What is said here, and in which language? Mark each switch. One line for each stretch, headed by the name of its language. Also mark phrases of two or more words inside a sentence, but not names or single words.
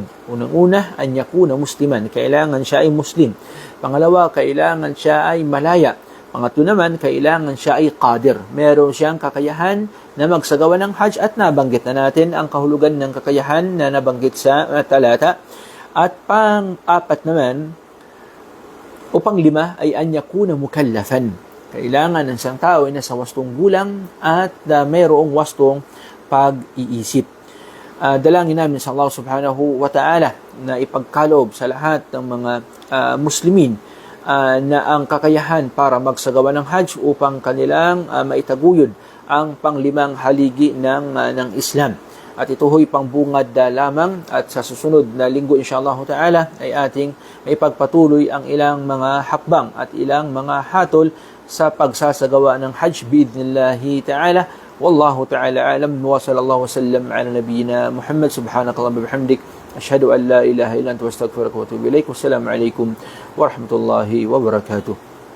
Filipino: Unang-una,
Arabic: أن يكون مسلما.
Filipino: Kailangan siya ay muslim. Pangalawa, kailangan siya ay malaya. Pangatlo naman, kailangan siya ay qadir. Meron siyang kakayahan na magsagawa ng hajj, at nabanggit na natin ang kahulugan ng kakayahan na nabanggit sa talata. At pang-apat naman, o pang-lima ay
Arabic: أن يكون مكلفا.
Filipino: Kailangan ng isang tao ay nasa wastong gulang at mayroong wastong pag-iisip. Dalangin namin sa Allah
Arabic: سبحانه وتعالى
Filipino: na ipagkaloob sa lahat ng mga muslimin na ang kakayahan para magsagawa ng hajj upang kanilang maitaguyod ang panglimang haligi ng Islam. At ito ho'y pangbungad lamang, at sa susunod na linggo
Arabic: إن شاء الله تعالى
Filipino: ay ating maipagpatuloy ang ilang mga hakbang at ilang mga hatol sa pagsasagawa ng hajj
Arabic: بإذن الله تعالى. والله تعالى أعلم وصلى الله وسلم على نبينا محمد. سبحانك اللهم وبحمدك أشهد أن لا إله إلا أنت أستغفرك وأتوب إليك. والسلام عليكم ورحمة الله وبركاته.